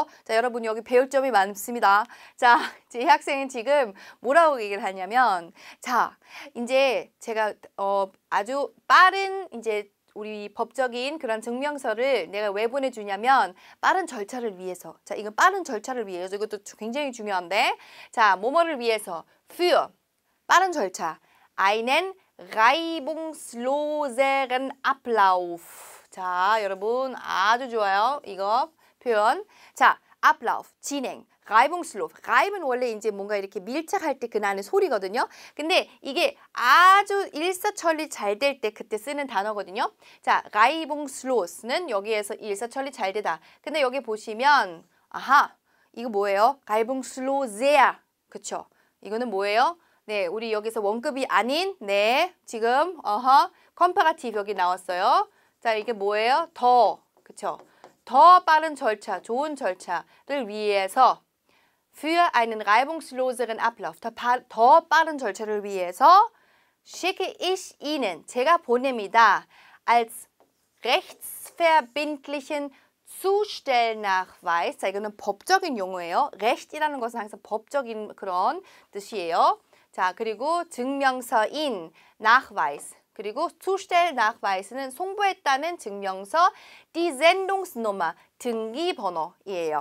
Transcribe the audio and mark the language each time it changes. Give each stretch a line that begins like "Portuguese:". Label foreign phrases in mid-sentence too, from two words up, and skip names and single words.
Korean: 자, 여러분 여기 배울 점이 많습니다. 자, 이 학생은 지금 뭐라고 얘기를 하냐면 자, 이제 제가 아주 빠른 이제 우리 법적인 그런 증명서를 내가 왜 보내주냐면 빠른 절차를 위해서. 자, 이건 빠른 절차를 위해서. 이것도 굉장히 중요한데 자, 뭐뭐를 위해서 für 빠른 절차
German: einen reibungsloseren Ablauf.
Korean: 자, 여러분 아주 좋아요. 이거 표현. 자, Ablauf, 진행. reibungslos. reib은 원래 이제 뭔가 이렇게 밀착할 때 그 나는 소리거든요. 근데 이게 아주 일사천리 잘 될 때 그때 쓰는 단어거든요. 자, reibungslos는 여기에서 일사천리 잘 되다. 근데 여기 보시면 아하, 이거 뭐예요? reibungsloser. 그쵸? 이거는 뭐예요? 네, 우리 여기서 원급이 아닌 네, 지금 컴파라티브 여기 나왔어요. 자, 이게 뭐예요? 더, 그쵸? 더 빠른 절차, 좋은 절차를 위해서
German: für einen reibungsloseren Ablauf,
Korean: 더 빠른 절차를 위해서
German: schicke ich Ihnen,
Korean: 제가 보냅니다.
German: als rechtsverbindlichen Zustellnachweis.
Korean: 자, 이거는 법적인 용어예요. recht이라는 것은 항상 법적인 그런 뜻이에요. 자, 그리고 증명서인 nachweis. 그리고 Zustellnachweis는 송부했다는 증명서,
German: die Sendungsnummer,
Korean: 등기번호이에요.